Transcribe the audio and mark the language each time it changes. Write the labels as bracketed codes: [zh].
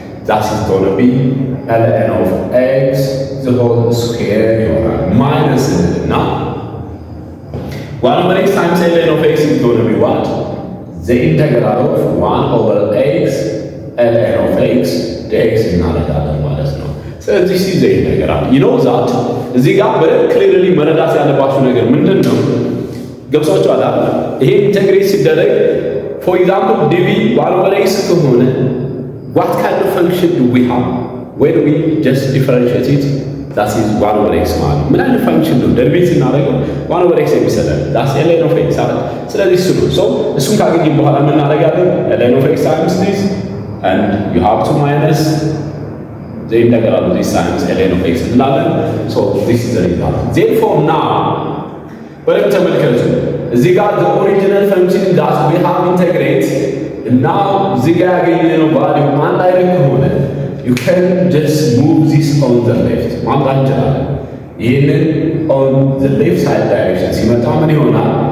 [en] that is going to be ln of x the whole square [am] ይሆናል [en] minus now 1 over x times ln of x is going to be what? the integral of 1 over x ln of x dx [am] እናደርጋለን ማለት ነው። ስለዚህ [en] this is the integral. you know that [am] እዚህ ጋር በደንብ ክሊርሊ መረዳት ያለባችሁ ነገር ምንድን ነው? ገብቷችኋል አይደል? ይሄ ኢንተግሬት ሲደረግ [en] for example dv 1 over x [am] ከሆነ [en] what kind of function do we have when we just differentiate it? that is 1 over x [am] ማለት ነው። ምን አይነት ፈንክሽን ነው ደርቤት ስናደርገው 1 over x የሚሰጠን? [en] that's ln of x [am] አይደል? ስለዚህ እሱ ነው። so እሱን ካገኘን በኋላ ምን እናደርጋለን? [en] ln of x times this and you have to minus the integral of this times ln of x [am] እንላለን። [en] so this is the result. therefore now [am] በደንብ ተመልከቱ። እዚህ ጋር [en] the original function that we have integrate now [am] እዚህ ጋር ያገኘነው ቫልዩ አንድ አይነት ከሆነ [en] you can just move this on the left [am] ማምጣት እንችላለን። ይህንን [en] on the left side direction [am] ሲመጣ ምን ይሆናል?